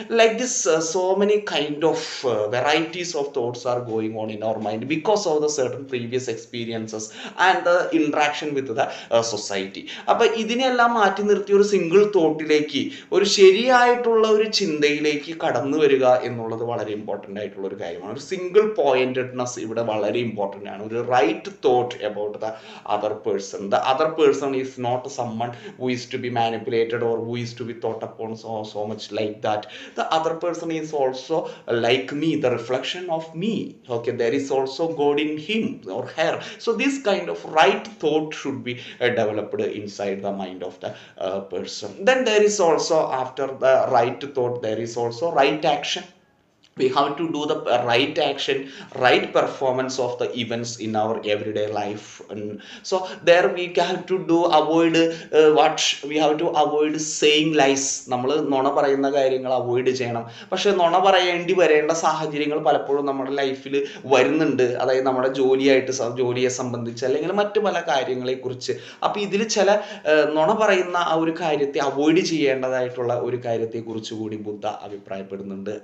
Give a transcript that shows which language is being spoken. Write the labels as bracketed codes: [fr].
[en] Like this so many kind of varieties of thoughts are going on in our mind because of the certain previous experiences and the interaction with the society. [ml] അപ്പോൾ ഇതിനെല്ലാം മാറ്റി നിർത്തി ഒരു single തോട്ടിലേക്ക്, ഒരു ശരിയായിട്ടുള്ള ഒരു ചിന്തയിലേക്ക് കടന്നു വരിക എന്നുള്ളത് വളരെ ഇമ്പോർട്ടൻ്റ് ആയിട്ടുള്ള ഒരു കാര്യമാണ്. ഒരു സിംഗിൾ പോയിന്റഡ്നെസ് ഇവിടെ വളരെ ഇമ്പോർട്ടൻ്റ് ആണ്. ഒരു right thought about the other person. [en] The other person is not someone who is to be manipulated or who is to be thought upon so much like that. The other person is also like me, the reflection of me. Okay, there is also God in him or her. So this kind of right thought should be developed inside the mind of the person. Then there is also, after the right thought, there is also right action. We have to do the right action, right performance of the events in our everyday life. And so there we have to avoid we have to avoid saying lies. [ml] നമ്മൾ നുണ പറയുന്ന കാര്യങ്ങൾ avoid ചെയ്യണം. പക്ഷെ നുണ പറയേണ്ടി വരേണ്ട സാഹചര്യങ്ങൾ പലപ്പോഴും നമ്മുടെ ലൈഫിൽ വരുന്നുണ്ട്. അതായത് നമ്മുടെ ജോലിയെ സംബന്ധിച്ച് അല്ലെങ്കിൽ മറ്റു പല കാര്യങ്ങളെ കുറിച്ച്. അപ്പോൾ ഇതിൽ ചില നുണ പറയുന്ന ആ ഒരു കാര്യത്തെ അവോയ്ഡ് ചെയ്യേണ്ടതായിട്ടുള്ള ഒരു കാര്യത്തെ കുറിച്ച് കൂടി ബുദ്ധ അഭിപ്രായപ്പെടുന്നുണ്ട്.